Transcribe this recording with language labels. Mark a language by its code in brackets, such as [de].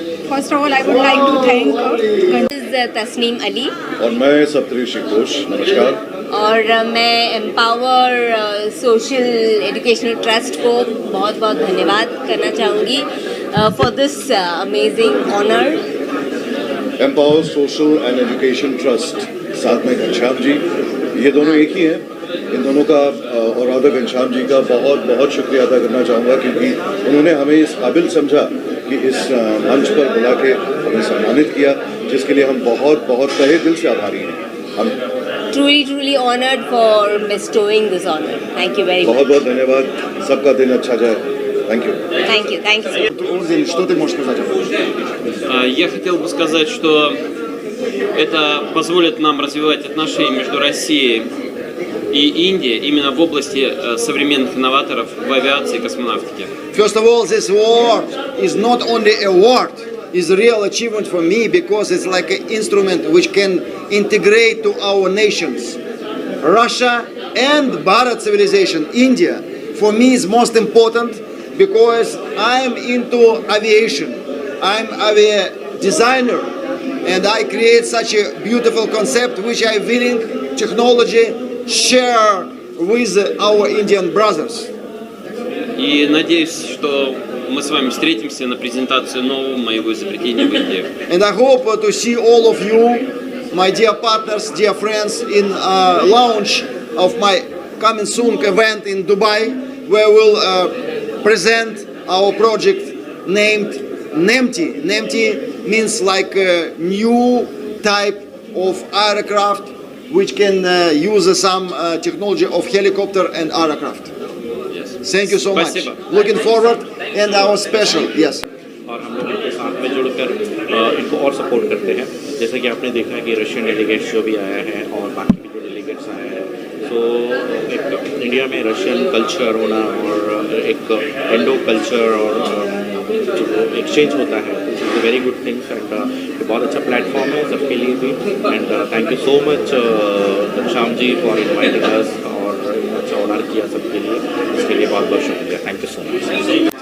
[en] First of all, I would like to thank Tasneem Ali [hi] और मैं सप्तऋषि घोष। नमस्कार। और मैं एम्पावर सोशल एजुकेशनल ट्रस्ट को बहुत बहुत धन्यवाद करना चाहूँगी [en] For this amazing honour. [hi] Empower social and education trust, साथ में घनश्याम जी, ये दोनों एक ही हैं। इन दोनों का और राधा घनश्याम जी का बहुत बहुत शुक्रिया अदा करना चाहूँगा क्योंकि उन्होंने हमें इस काबिल समझा कि इस मंच पर बुला के हमें सम्मानित किया, जिसके लिए हम बहुत बहुत तहे दिल से आभारी हैं। हम [en] truly honored for bestowing this honor. Thank you very much. [hi] बहुत बहुत धन्यवाद। सबका दिन अच्छा जाए। [en] Thank you. Thank you. Thank you. [ru] Урзин, что ты можешь сказать об этом? Я хотел бы сказать, что это позволит нам развивать отношения между Россией и Индией именно в области современных инноваторов в авиации и космонавтике. [en] First of all, this award is not only a award, it's a real achievement for me because it's like an instrument which can integrate to our nations. Russia and Bharat civilization, India, for me is most important because I'm into aviation. I'm a designer and I create such a beautiful concept which I'm willing technology share with our Indian brothers. И надеюсь, что мы с вами встретимся на презентацию нового моего изобретения в Индии. And I hope to see all of you, my dear partners, dear friends, in launch of my coming soon event in Dubai, where we'll present our project named NEMTI. NEMTI means like a new type of aircraft which can use some technology of helicopter and aircraft. Yes. Thank you so much. Looking forward and our special, yes. [hi] और हम लोग इनके साथ में जुड़कर इनको और support करते हैं जैसे कि आपने देखा है कि रशियन डेलीगेट्स जो भी आया है और बाकी भी जो डेलीगेट्स आए हैं तो एक इंडिया में रशियन कल्चर होना और एक इंडो कल्चर और जो एक्सचेंज होता है [en] it's a very good things and [hi] बहुत अच्छा प्लेटफॉर्म है सबके लिए भी and [en] thank you so much Ghanshyam ji for inviting us [hi] और अच्छा ऑनर किया सबके लिए इसके लिए बहुत बहुत शुक्रिया [en] Thank you so much.